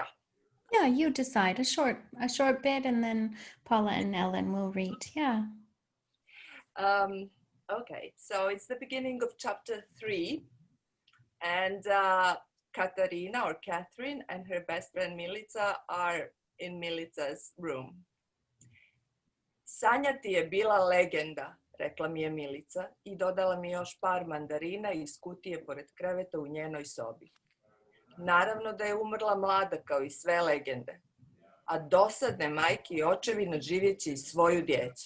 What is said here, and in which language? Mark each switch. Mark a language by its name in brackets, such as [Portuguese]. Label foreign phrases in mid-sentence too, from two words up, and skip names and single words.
[English] Yeah, you decide a short bit, and then Paula and Ellen will read. Yeah. Okay. So it's the beginning of chapter 3, and Katarina or Catherine and her best friend Milica are in Milica's room. [Bosnian] Sanja ti je bila legenda, rekla mi je Milica i dodala mi još par mandarina iz kutije pored kreveta u njenoj sobi. Naravno da je umrla mlada kao i sve legende, a dosadne majke i očevi nadživjeći svoju djecu.